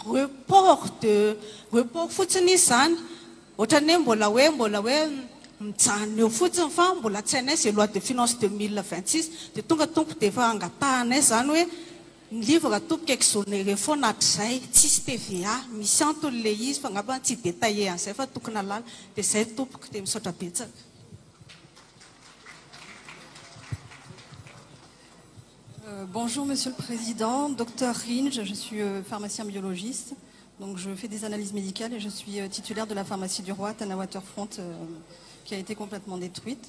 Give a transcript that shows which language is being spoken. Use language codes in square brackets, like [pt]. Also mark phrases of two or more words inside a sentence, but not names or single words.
[mg] report fotsiny izy zany ohatrany hoe mbola hoe mijanona eo fotsiny fa mbola tsy hainay zay [fr] loi de finance [mg] 2026 dia tonga tompo dia efa angatahanay zany hoe ny livre tompoka exonéré foana hatr'izay tsisy TVA misy antony le izy fa ngamba tsy détaillé an'izay fa tokony alala dia zay tompoka dia misaotra betsaka. [fr] Bonjour Monsieur le Président, Dr Ringe, je suis pharmacien biologiste, donc je fais des analyses médicales et je suis titulaire de la pharmacie du Roi, Tana Waterfront, qui a été complètement détruite.